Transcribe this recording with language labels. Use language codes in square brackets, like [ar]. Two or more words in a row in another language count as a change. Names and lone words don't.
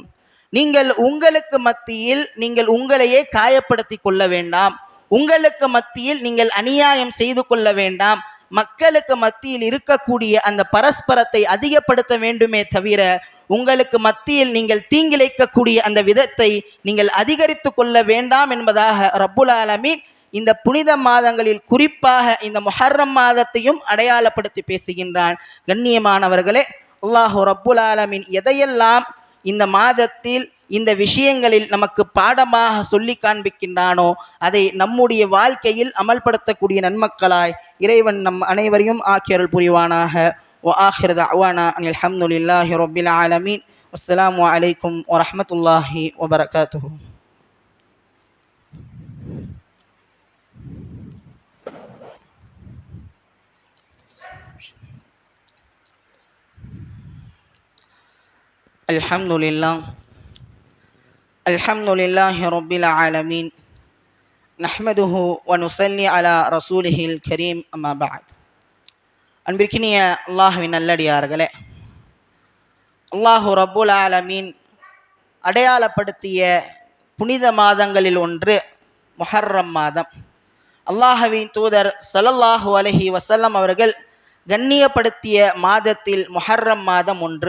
[ta] நீங்கள் உங்களுக்கு மத்தியில் நீங்கள் உங்களையே காயப்படுத்தி கொள்ள வேண்டாம், உங்களுக்கு மத்தியில் நீங்கள் அநியாயம் செய்து கொள்ள வேண்டாம், மக்களுக்கு மத்தியில் இருக்கக்கூடிய அந்த பரஸ்பரத்தை அதிகப்படுத்த வேண்டுமே தவிர உங்களுக்கு மத்தியில் நீங்கள் தீங்கிழைக்கக்கூடிய அந்த விதத்தை நீங்கள் அதிகரித்து கொள்ள வேண்டாம் என்பதாக [ar] رب العالمين [ta] இந்த புனித மாதங்களில் குறிப்பாக இந்த முஹர்ரம் மாதத்தையும் அடையாளப்படுத்தி பேசுகின்றான். கண்ணியமானவர்களே, [ar] الله رب العالمين [ta] எதையெல்லாம் இந்த மாதத்தில் இந்த விஷயங்களில் நமக்கு பாடமாக சொல்லி காண்பிக்கின்றானோ அதை நம்முடைய வாழ்க்கையில் அமல்படுத்தக்கூடிய நன்மக்களாய் இறைவன் நம் அனைவரையும் ஆக்கியருள் புரிவானாக. [ar] وآخر دعوانا أن الحمد لله رب العالمين والسلام عليكم ورحمة الله وبركاته. الحمد لله رب العالمين نحمده ونصلي على رسوله الكريم أما بعد. [ta] அன்பிற்கினிய அல்லாஹ்வின் நல்லடியார்களே, [ar] الله رب العالمين [ta] அடையாளப்படுத்திய புனித மாதங்களில் ஒன்று முஹர்ரம் மாதம். அல்லாஹ்வின் தூதர் [ar] صلى الله عليه وسلم [ta] அவர்கள் கண்ணியப்படுத்திய மாதத்தில் முஹர்ரம் மாதம் ஒன்று.